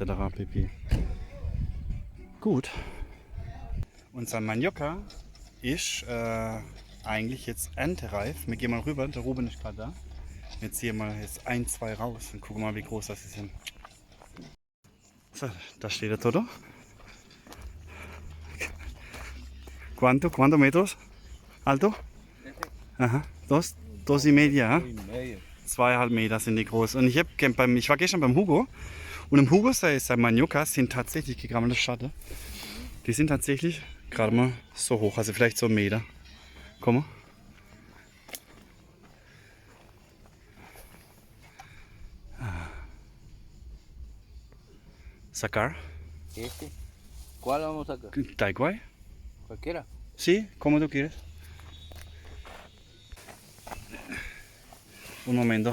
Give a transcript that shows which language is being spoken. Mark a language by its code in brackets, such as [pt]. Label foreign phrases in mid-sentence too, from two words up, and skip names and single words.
[de] pp. Gut. Unser Manioka ist eigentlich jetzt erntereif. Wir gehen mal rüber, der Ruben ist gerade da. Wir ziehen mal jetzt 1, 2 raus und gucken mal, wie groß das sind. So, da steht der Toto. [es] ¿Cuánto metros? ¿Alto? Ajá. 2,5, [de] ¿eh? 2,5 Meter sind die groß. Und ich war gestern beim Hugo und im Hugo seine Maniokas sind tatsächlich gegammelte Schatten. Die sind tatsächlich gerade mal so hoch, also vielleicht so 1 Meter. Komm mal. [es] Sacar. Este. ¿Cuál vamos a sacar? Taiguay. Cualquiera. Sí, como tú quieres. Un momento.